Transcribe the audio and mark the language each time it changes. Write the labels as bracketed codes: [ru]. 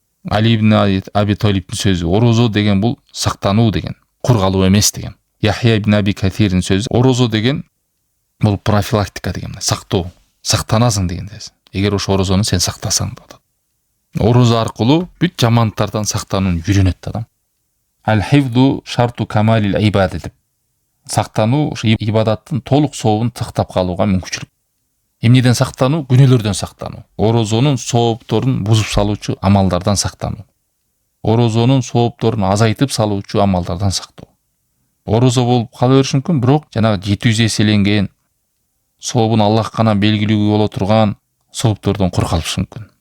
[ky] Али ибн Аби Талибтин сөзү, орозо деген бул сактануу деген, кур калуу эмес деген. Яхья ибн Аби Катирдин сөзү, орозо деген бул профилактика деген, сактоо, сактанасың деген сөз. Эгер ошо орозону сен сактасаң болот. Орозо аркылуу бүт жамандыктардан сактанууну үйрөнөт адам. [ar] Ал-хифду шарту камалил ибада деп. [ky] Сактануу ибадаттын толук сообун сактап калууга мүмкүнчүлүк. Эмнеден сактануу? Күнөөлөрдөн сактануу. Орозонун соопторун бузуп салуучу амалдардан сактануу. Орозонун соопторун азайтып салуучу амалдардан сактоо. Орозо болуп кала бериши мүмкүн, бирок жанагы 700 эселенген сообун Аллах гана белгилүү боло турган сооптордон кур калышы мүмкүн.